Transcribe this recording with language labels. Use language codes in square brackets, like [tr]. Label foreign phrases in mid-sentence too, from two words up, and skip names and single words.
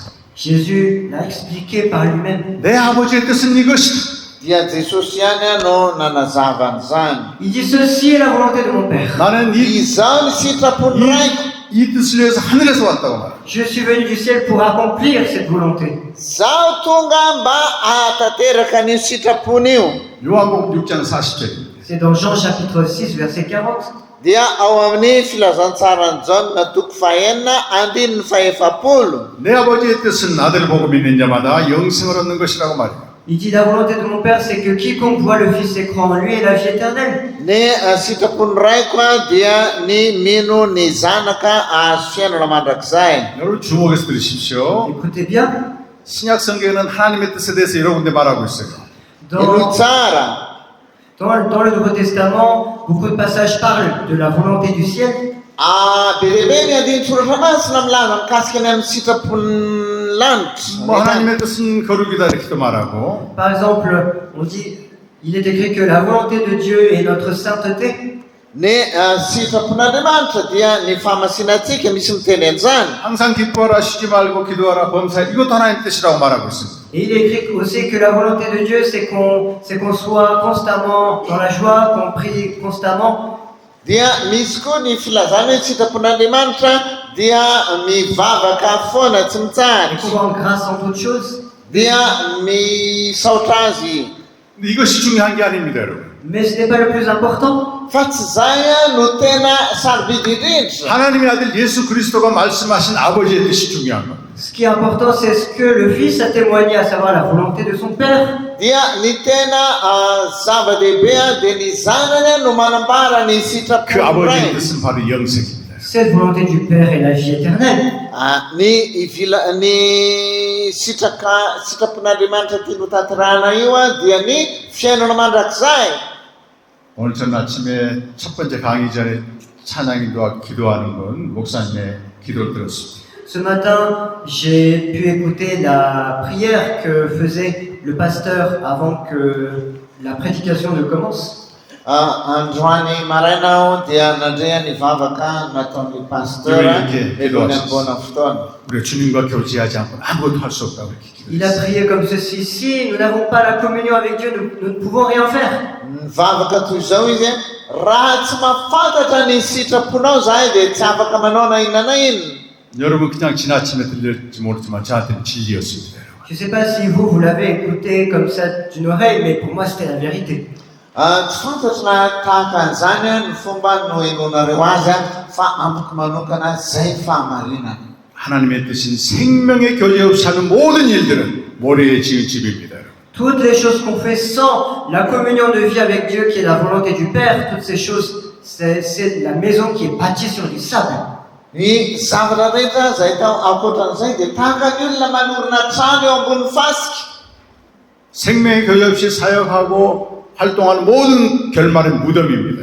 [fr] Jésus l'a expliqué par lui-même. [ko] 내 아버지의 뜻은 이것이다. [mg] Dia Jesosy ihany no nanazava an'izany. [fr] Il dit ceci est la volonté de mon Père. [ko] 나는 [mg] Izao ny sitrapon'ny raiko. [ko] 이 뜻을 위해서 하늘에서 왔다고 말합니다. [fr] Je suis venu du ciel pour accomplir cette volonté. [mg] Zaho tonga mba ahatanteraka an'io sitrapony io. [ko] 요한복음 6장 40절입니다. [fr] C'est dans Jean chapitre 6 verset 40. [mg] Dia ao amin'ny filazantsarany Jaona toko fahenina andininy faefapolo. [ko] 내 아버지의 뜻은 아들을 보고 믿는 자마다 영생을 얻는 것이라고 말해요. [fr] Il dit la volonté de mon Père c'est que quiconque voit le Fils et croit en lui ait la vie éternelle. [mg] Ny sitrapony raiko dia ny mino ny zanaka ahazo fiainana mandrakizay. [ko] 여러분 주목해서 들으십시오. [fr] Écoutez bien. [ko] 신약 성경에는 하나님의 뜻에 대해서 여러 군데 말하고 있어요. [mg] Ilo tsara. [fr] Dans le Nouveau Testament, beaucoup de passages parlent de la volonté du ciel. [mg] Bebe ny andiny soratra masina milaza mikasika ny amin'ny sitrapony lanitra. [ko] 뭐 하나님의 뜻은 거룩이다 이렇게도 말하고 [fr] Par exemple, on dit, il est écrit que la volonté de Dieu est notre sainteté. [mg] Ny sitrapon'Andriamanitra dia ny famasinantsika misy miteny an'izany. [ko] 항상 기뻐하라 쉬지 말고 기도하라 범사에 이것도 하나님의 뜻이라고 말하고 있습니다. [fr] Et il est écrit aussi que la volonté de Dieu, c'est qu'on soit constamment dans la joie, qu'on prie constamment. [mg] Dia misy koa ny filazana hoe sitrapon'Andriamanitra dia mivavaka foana tsy et mitsahatra [fr] qu'on rende grâce en toutes choses. [mg] dia misaotra azy. [ko] 이것이 중요한 게 아닙니다, 여러분. [fr] Mais ce n'est pas le plus important. [mg] Fa tsy zay no tena sarobidy indrindra. [ko] 하나님의 아들 예수 그리스도가 말씀하신 아버지의 뜻이 중요한 겁니다. [fr] Ce qui est important, c'est ce que le Fils a témoigné, à savoir la volonté de son Père. [mg] Dia ny tena zava-dehibe dia ny zanany no manambara ny 그 sitrapon'ny 아버지의 ray. [ko] 뜻은 바로 영생입니다. [fr] Cette volonté du Père est la vie éternelle. [mg] Ny sitrapon'Andriamanitra tiano tanterahana io dia ny fiainana mandrakizay. [ko] 오늘 전 아침에 첫 번째 강의 전에 찬양인도와 기도하는 건 목사님의 기도를 들었습니다. [fr] Ce matin, j'ai pu écouter la prière que faisait le pasteur avant que la prédication ne commence. [mg] Androany maraina dia nandrea nivavaka nataon'ny pasteur eny ambona fotoana. [ko] 우리가 주님과 교제하지 않고 아무것도 할 수 없다고 이렇게 [fr] Il a [ko] 기도했어요. [fr] prié comme ceci: si nous n'avons pas la communion avec Dieu, nous ne pouvons rien faire. [mg] Nivavaka toy izao izy raha tsy mahafantatra ny sitraponao zahay dia tsy afaka manao na inona na inona. [ko] 여러분 그냥 지나치며 들릴지 모르지만 저한테는 진리였습니다. [fr] Je ne sais pas si vous l'avez écouté comme ça d'une oreille, mais pour moi c'était la vérité. [mg] Tsy fantatro na tahaka an'izany ny fomba noenonareo azy fa amiko manokana zay fahamarinana. [ko] 하나님의 뜻인 생명의 교제 없이 하는 모든 일들은 모래에 지은 집입니다. [fr] Toutes les choses qu'on fait sans la communion de vie avec Dieu, qui est la volonté du Père, toutes ces choses, c'est la maison qui est bâtie sur du sable. [mg] Ny zavatra rehetra zay tao ankoatran'izay dia tahaka ny olona manorina trano eo ambony fasika. [ko] 생명의 교제 없이 사역하고 활동하는 모든 결말은 무덤입니다.